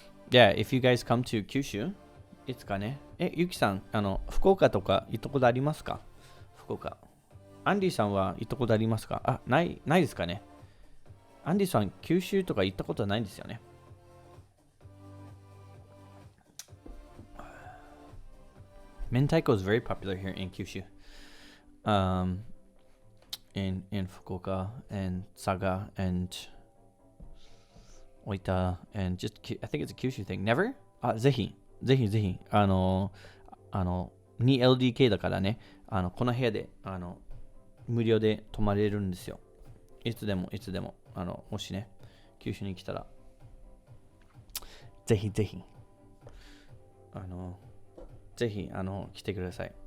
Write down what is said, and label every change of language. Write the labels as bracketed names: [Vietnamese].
[English] Yeah, if you guys come to Kyushu, [Japanese] いつかね。ゆきさん、福岡とか行ったことありますか？福岡。アンディさんは行ったことありますか？ないですかね。アンディさん、九州とか行ったことはないんですよね。 [English] Mentaiko is very popular here in Kyushu. In Fukuoka and Saga and Oita and just I think it's a Kyushu thing. Never? [Japanese] ぜひ 2LDK だからね、この部屋で無料で泊まれるんですよ。いつでももしね九州に来たらぜひぜひ来てください。